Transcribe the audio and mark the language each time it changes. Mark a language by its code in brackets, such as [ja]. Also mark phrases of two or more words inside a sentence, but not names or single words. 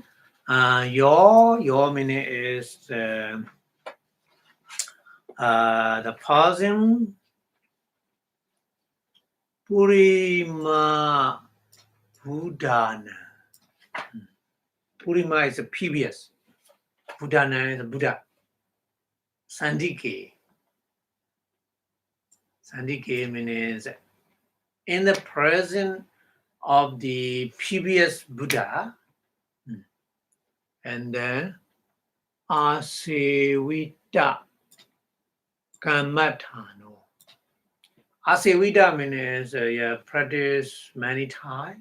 [en] Your meaning is the pausing [pi] Purima Buddhana. [en] Purima is a previous. Buddhana is a Buddha. Sandike. Sandike means in the presence of the previous Buddha, and then [pi] Asevita Kamathano. [en] Asevita means practice many times.